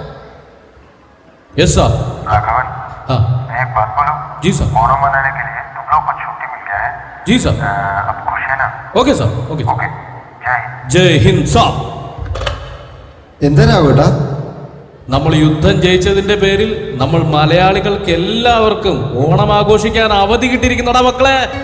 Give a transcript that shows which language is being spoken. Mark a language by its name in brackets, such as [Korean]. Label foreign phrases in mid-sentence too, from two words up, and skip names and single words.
[English] Yes sir. [Hindi] राघवन, हाँ एक बात बोलो. जी सर. ओणम मनाने के लिए तुम लोग को छुट्टी मिल गया है. जी सर. अब खुश है ना? [English] OK sir. OK. ओके. [Hindi] जय हिंद साहब. [Malayalam] എന്തിനാ കേട്ടാ? നമ്മൾ യുദ്ധം ജയിച്ചതിന്റെ പേരിൽ നമ്മൾ മലയാളികൾക്ക് എല്ലാവർക്കും ഓണം ആഘോഷിക്കാൻ അവധി കിട്ടിയിരിക്കുന്നടാ മക്കളെ.